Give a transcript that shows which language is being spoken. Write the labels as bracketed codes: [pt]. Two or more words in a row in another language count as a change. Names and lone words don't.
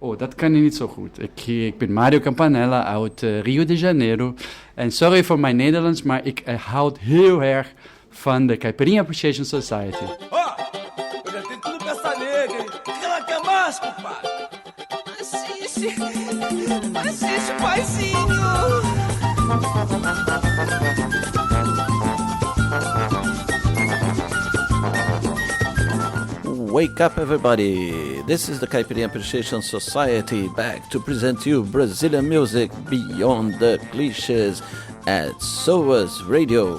[nl] Oh, dat kan ik niet zo goed. Ik ben Mario Campanella uit Rio de Janeiro. En sorry voor mijn Nederlands, maar ik houd heel erg van de Caipirinha Appreciation Society. [pt] Ó, eu já tenho tudo pra essa nega, hein? O que ela quer mais, compadre? Assiste, paizinho. [en] Wake up, everybody! This is the Caipirinha Appreciation Society back to present you Brazilian music beyond the clichés at SOAS Radio,